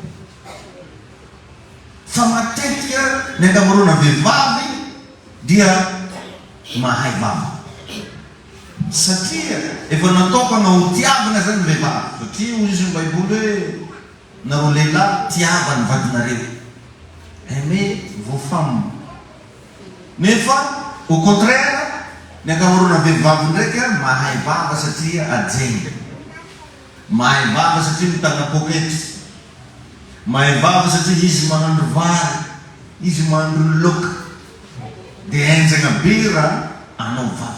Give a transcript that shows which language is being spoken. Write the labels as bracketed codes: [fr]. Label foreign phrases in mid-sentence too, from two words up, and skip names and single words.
[mg] Fa matetika ny ankamaroana vehivavy dia mahay vava. Satria efa natokana ho tiavana zany vehivavy. Satria hoy izy ny Baiboly hoe nareo lehilahy tiava ny vadinareo. [fr] Aimez vos femmes. Nefa Au contraire, [mg] ny ankamaroana vehivavy ndraika mahay vava satria ajeny, mahay vava satria mitana poketry, mahay vava satria izy mahandro vary, izy mahandro loka, dia enjana be raha anao vava.